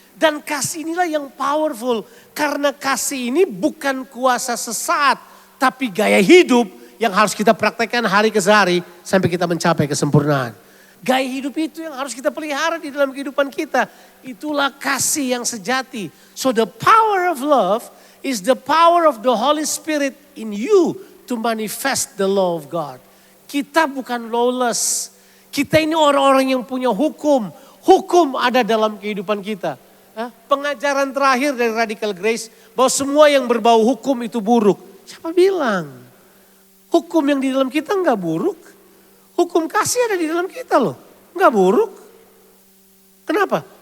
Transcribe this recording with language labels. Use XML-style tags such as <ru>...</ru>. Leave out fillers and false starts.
<id>Dan kasih inilah yang powerful. Karena kasih ini bukan kuasa sesaat. Tapi gaya hidup yang harus kita praktekkan hari ke hari sampai kita mencapai kesempurnaan. Gaya hidup itu yang harus kita pelihara di dalam kehidupan kita. Itulah kasih yang sejati.</id> <en>So the power of love is the power of the Holy Spirit in you to manifest the law of God.</en> <id>Kita bukan lawless. Kita ini orang-orang yang punya hukum. Hukum ada dalam kehidupan kita. Pengajaran terakhir dari Radical Grace bahwa semua yang berbau hukum itu buruk. Siapa bilang? Hukum yang di dalam kita enggak buruk. Hukum kasih ada di dalam kita loh. Enggak buruk. Kenapa?</id>